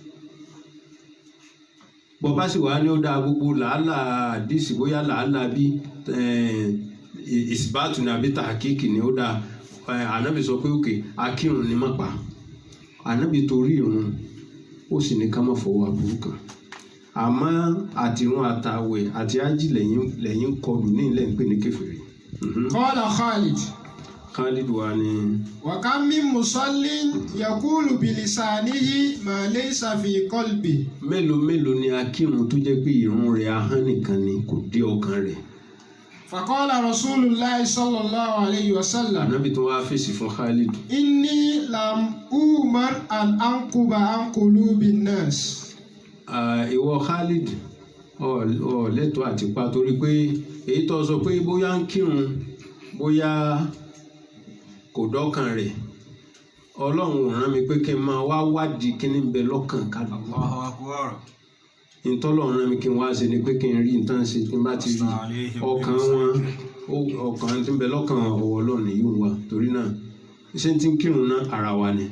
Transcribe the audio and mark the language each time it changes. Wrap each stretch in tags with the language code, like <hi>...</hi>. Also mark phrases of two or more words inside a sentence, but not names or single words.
<yo>bọba sì wá ní ó dáa gbogbo làálàá àdìsí bóyá làálàá bí ìsìbáàtù ní àbí tàkìkì ni ó dáa ànábì sọ pé òkè akírun ni má pa ànábì torí irun ó sì ní ká má fọwọ́ aburú kan àmọ́ àtirun àtàwẹ̀ àti ájì lẹ́yìn kọlù ní ilẹ̀ ń pè ní kèfèrí.</yo> <ar>قال خالد.</ar> <yo>Khalid wa ni.</yo> <ar>وكم من مصل يقول بلسانه ما ليس في قلبي.</ar> <yo>mélòó ni akírun tó jẹ́ pé irun rẹ̀ ahọ́n nìkan ni kò dé ọkàn rẹ̀.</yo> <ar>فقال رسول الله صلى الله عليه وسلم.</ar> <yo>ànábì tó wá fèsì fún Khalid.</yo> <ar>إني لم أومر أن أنقب عن قلوب الناس.</ar> <yo>ìwọ Khalid ọ lẹ́tọ̀ọ́ àti pa torí pé èyí tó sọ pé bóyá ń kírun bóyá kò dọ́kàn rẹ̀ Ọlọ́run ò rán mi pé kí n máa wá wádìí kí ní bẹ lọ́kàn kálukú. ìtọ́lọ́run rán mi kí n wá ṣe ni pé kí n rí nǹkan ṣe tí n bá ti rí ọkàn wọn ọkàn tí ń bẹ lọ́kàn ọwọ́ Ọlọ́run yìí wà torí náà iṣẹ́ tí ń kírun náà ara wa ni.</yo>